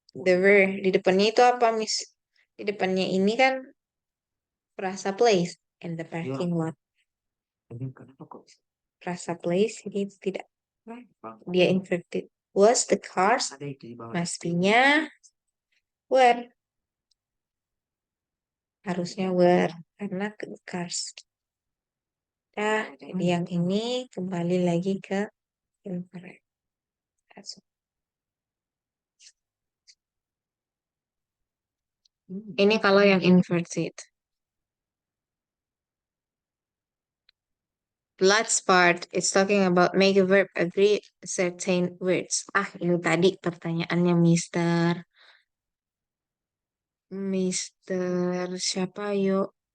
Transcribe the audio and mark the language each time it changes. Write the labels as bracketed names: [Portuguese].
[English] The were. [Indonesian] Di depannya itu apa, Miss? Di depannya ini kan frasa place. [English] and the parking lot. [Indonesian] Rasa place ini tidak, dia inverted. [English] Was the cars, must be-nya were, [Indonesian] harusnya were karena cars. Nah, jadi yang ini kembali lagi ke incorrect. Ini kalau yang inverted. [English] Last part, it's talking about make a verb agree certain words. [Indonesian] Ini tadi pertanyaannya Mister siapa yuk?